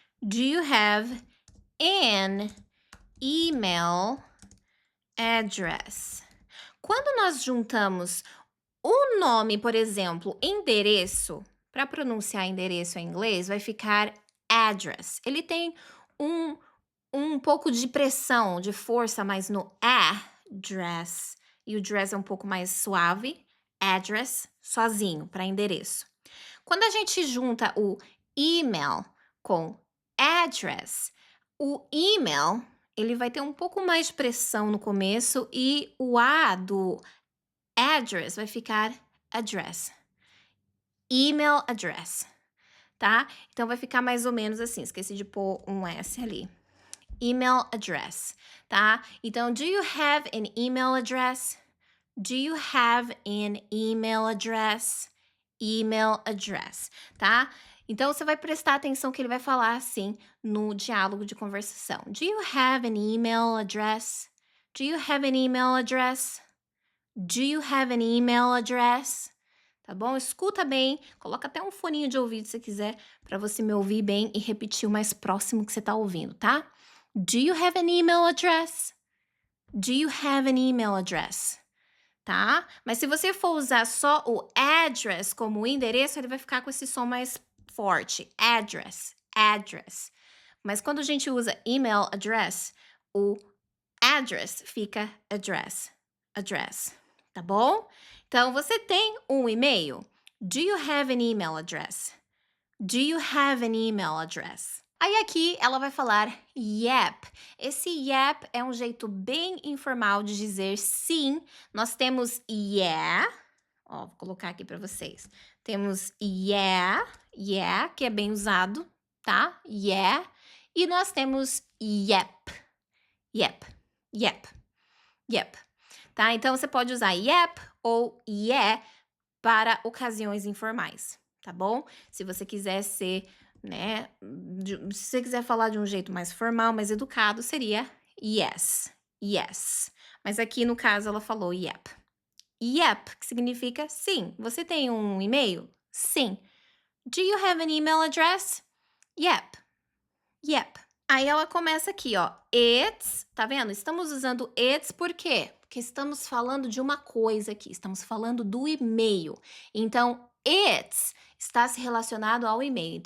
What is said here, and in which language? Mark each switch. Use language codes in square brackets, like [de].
[en] Do you have an email address? [pt] Quando nós juntamos o nome, por exemplo, endereço, para pronunciar endereço em inglês, vai ficar address. Ele tem um pouco de pressão, de força, mas no address. E o dress é um pouco mais suave. Address, sozinho, para endereço. Quando a gente junta o email com address, o email, ele vai ter um pouco mais de pressão no começo e o A do address vai ficar address. Email address, tá? Então, vai ficar mais ou menos assim. Esqueci de pôr um S ali. Email address, tá? [en] Então, do you have an email address? Do you have an email address? Email address, tá? [pt] Então, você vai prestar atenção que ele vai falar assim no diálogo de conversação. [en] Do you have an email address? Do you have an email address? Do you have an email address? [pt] Tá bom? Escuta bem, coloca até um foninho de ouvido se quiser, para você me ouvir bem e repetir o mais próximo que você tá ouvindo, tá? [en] Do you have an email address? Do you have an email address? [pt] Tá? Mas se você for usar só o address como endereço, ele vai ficar com esse som mais forte. Address, address. Mas quando a gente usa email address, o address fica address, address. Tá bom? Então, você tem um e-mail? [en] Do you have an email address? Do you have an email address? [pt] Aí aqui ela vai falar yep. Esse yep é um jeito bem informal de dizer sim. Nós temos yeah. Ó, vou colocar aqui para vocês. Temos yeah, que é bem usado, tá? Yeah. E nós temos yep. Yep, yep, yep. Tá? Então, você pode usar yep ou yeah para ocasiões informais, tá bom? Se você quiser ser, né, se você quiser falar de um jeito mais formal, mais educado, seria yes, yes. Mas aqui, no caso, ela falou yep. Yep, que significa sim. Você tem um e-mail? Sim. [en] Do you have an email address? [pt] Yep, yep. Aí ela começa aqui, ó. It's, tá vendo? Estamos usando it's por quê? Porque estamos falando de uma coisa aqui. Estamos falando do e-mail. Então, it's está se relacionado ao e-mail.